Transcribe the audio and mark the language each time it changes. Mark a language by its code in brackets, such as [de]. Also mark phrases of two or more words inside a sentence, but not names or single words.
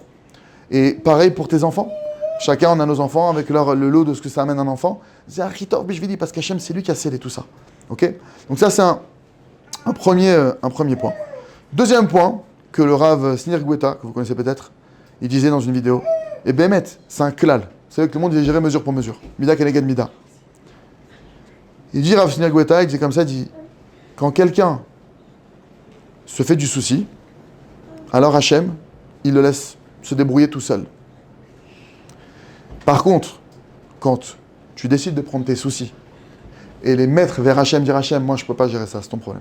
[fr] Et pareil pour tes enfants. Chacun, on a nos enfants avec le lot de ce que ça amène un enfant. C'est [he] אחיטור בשבילי, [fr] parce qu'Hachem, c'est lui qui a scellé tout ça. Ok? Donc ça, c'est un premier point. Deuxième point, que le Rav Snir Gweta, que vous connaissez peut-être, il disait dans une vidéo, et Bémet, c'est un klal. savez que le monde est géré mesure pour mesure. [he] מידה כנגד מידה. [fr] Il dit Rav Shneur Goueta, il dit comme ça, il dit quand quelqu'un se fait du souci, alors Hachem, il le laisse se débrouiller tout seul. Par contre, quand tu décides de prendre tes soucis et les mettre vers Hachem, dire Hachem, moi je peux pas gérer ça, c'est ton problème.